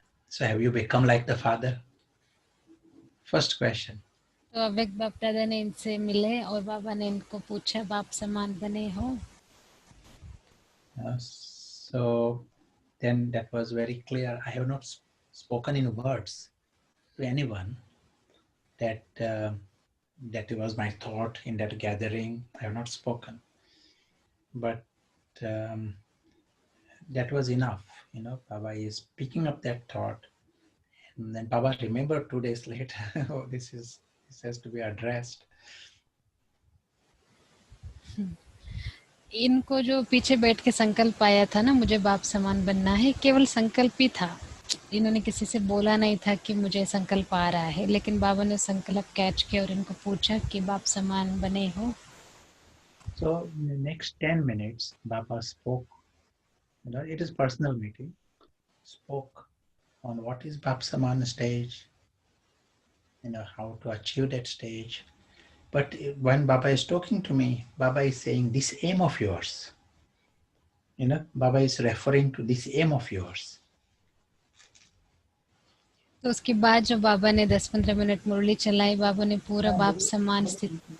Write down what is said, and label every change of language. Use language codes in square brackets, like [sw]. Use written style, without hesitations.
[en] So have you become like the father? First question. [hi] तो awake बाप दादा ने इनसे मिले और बाबा ने इनको पूछा बाप समान बने हो? [en] So then that was very clear. I have not spoken in words to anyone that that was my thought in that gathering. I have not spoken, but that was enough. You know, Baba is picking up that thought, and then Baba remembered 2 days later. Oh, this has to be addressed. [hi] इनको जो पीछे बैठ के संकल्प आया था ना, मुझे बाप समान बनना है, केवल संकल्प ही था। इन्होंने किसी से बोला नहीं था कि मुझे संकल्प आ रहा है, लेकिन बाबा ने संकल्प कैच किया और इनको पूछा कि बाप समान बने हो? [en] So in the next 10 minutes, Baba spoke. You know, it is personal meeting. Spoke on what is Bap Saman stage. You know, how to achieve that stage. But when Baba is talking to me, Baba is saying this aim of yours. You know, Baba is referring to this aim of yours. [hi] तो उसके बाद जो बाबा ने 10-15 minute मुरली चलाई, बाबा ने पूरा बाप समान स्थिति,